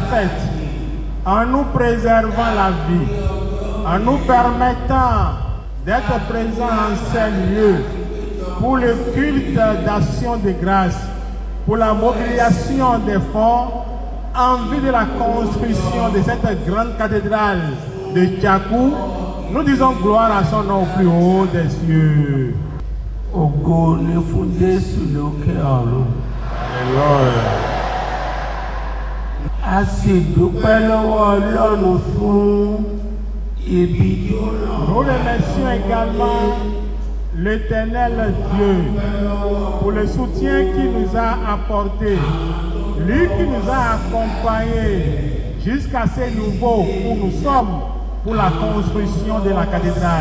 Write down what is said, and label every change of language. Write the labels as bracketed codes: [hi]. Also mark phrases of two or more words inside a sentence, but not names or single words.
[fr] faite en nous préservant la vie, en nous permettant d'être présents en ces lieux pour le culte d'action de grâce, pour la mobilisation des fonds en vue de la construction de cette grande cathédrale de Tchakou. Nous disons gloire à son nom au plus haut des cieux. [yo] Ògo ni fún Jésù lókè ọ̀run. A sì dúpẹ́ lọ́wọ́ Ọlọ́run fún ibi tó ràn. [fr] Nous remercions également l'Éternel Dieu pour le soutien qu'il nous a apporté, lui qui nous a accompagnés jusqu'à ce niveau où nous sommes pour la construction de la cathédrale.